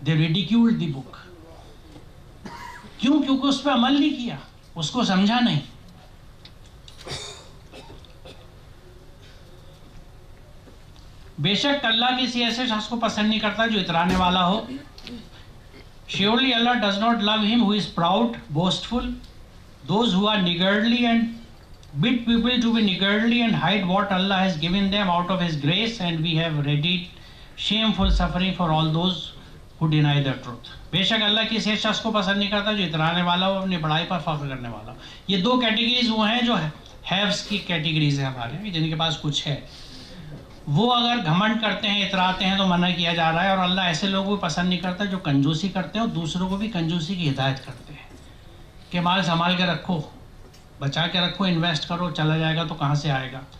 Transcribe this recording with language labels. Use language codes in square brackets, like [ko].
[en] They ridiculed the book. [ur] کیوں؟ کیونکہ اس پہ عمل نہیں کیا، اس کو سمجھا نہیں. بے شک اللہ کسی ایسے شخص کو پسند نہیں کرتا جو اترانے والا ہو. [en] Surely Allah does not love him who is proud, boastful, those who are niggardly and bid people to be niggardly and hide what Allah has given them out of His grace, and we have readied shameful suffering for all those who deny the truth. [ur] بے شک اللہ کسی شخص کو پسند نہیں کرتا جو اترانے والا ہو، اپنی بڑائی پر فخر کرنے والا ہو. یہ دو کیٹیگریز وہ ہیں جو ہیوز کی کیٹیگریز ہیں ہمارے، جن کے پاس کچھ ہے. وہ اگر گھمنڈ کرتے ہیں، اتراتے ہیں تو منع کیا جا رہا ہے. اور اللہ ایسے لوگوں کو پسند نہیں کرتا جو کنجوسی کرتے ہیں اور دوسروں کو بھی کنجوسی کی ہدایت کرتے ہیں کہ مال سنبھال کے رکھو، بچا کے رکھو، انویسٹ کرو، چلا جائے گا تو کہاں سے آئے گا.